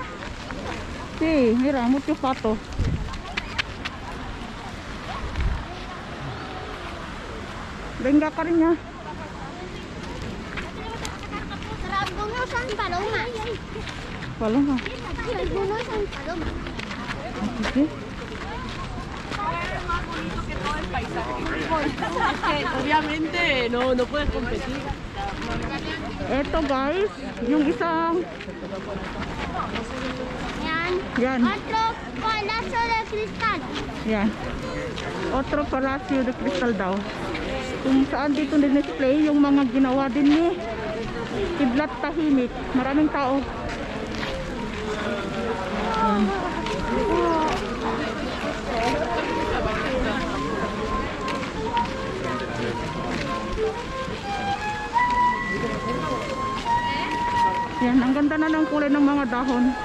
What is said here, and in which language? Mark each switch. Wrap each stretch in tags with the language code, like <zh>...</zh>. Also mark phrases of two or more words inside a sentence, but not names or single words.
<es>Sí, mira, mucho pato.</es> <tl>Bengga ka rin niya.</tl> <es>Algunos son palomas. Paloma. Algunos son palomas.</es> <en>Okay.</en> <es>Obviamente no puedes competir.</es> <tl>Eto guys, yung isang Yan. yan.</tl> <es>Otro palacio de cristal.</es> <tl>Yan.</tl> <es>Otro Palacio de Cristal daw.</es> <tl>Kung saan dito din-display yung mga ginawa din ni Kidlat Tahimik. Maraming tao. Yan. Yan, ang ganda na ng kulay ng mga dahon.</tl>